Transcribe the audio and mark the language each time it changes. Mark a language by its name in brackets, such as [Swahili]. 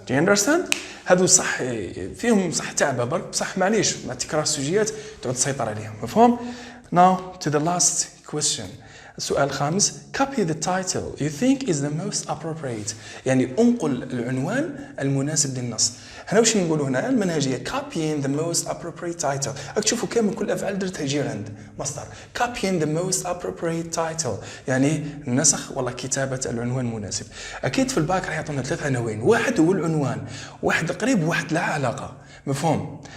[English] Do you understand؟ [Arabic] هادو صح فيهم صح تعب برك بصح معليش مع تكرار السجيات تعود تسيطر عليهم مفهوم. [English] Now to the last question. [Arabic] السؤال الخامس. [English] Copy the title you think is the most appropriate. [Arabic] يعني انقل العنوان المناسب للنص. هنا واش نقولوا هنا المنهجيه [English] copying the most appropriate title. [Arabic] راك تشوفوا كامل كل الافعال درتها يجي عند مصدر [English] copying the most appropriate title [Arabic] يعني نسخ ولا كتابه العنوان المناسب. اكيد في الباك راح يعطونا 3 عناوين. واحد هو العنوان، واحد قريب، واحد لا علاقه مفهوم.